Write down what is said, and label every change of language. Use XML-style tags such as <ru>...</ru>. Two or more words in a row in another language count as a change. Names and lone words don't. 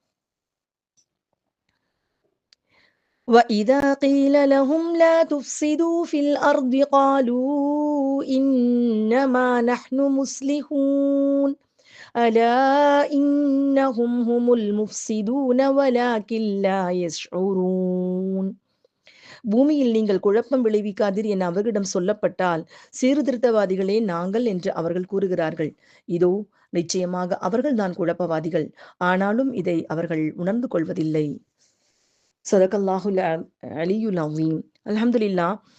<ar>وَإِذَا قِيلَ لَهُمْ لَا تُفْسِدُوا فِي الْأَرْضِ قَالُوا إِنَّمَا نَحْنُ مُصْلِحُونَ أَلَا إِنَّهُمْ هُمُ الْمُفْسِدُونَ وَلَكِنْ لَا يَشْعُرُونَ</ar> <ta>பூமியில் நீங்கள் குழப்பம் விளைவிக்காதீர் என அவர்களிடம் சொல்லப்பட்டால் சீர்திருத்தவாதிகளே நாங்கள் என்று அவர்கள் கூறுகிறார்கள். இதோ நிச்சயமாக அவர்கள்தான் குழப்பவாதிகள், ஆனாலும் இதை அவர்கள் உணர்ந்து கொள்வதில்லை.</ta> <ar>صدق الله العلي العظيم. الحمد لله.</ar>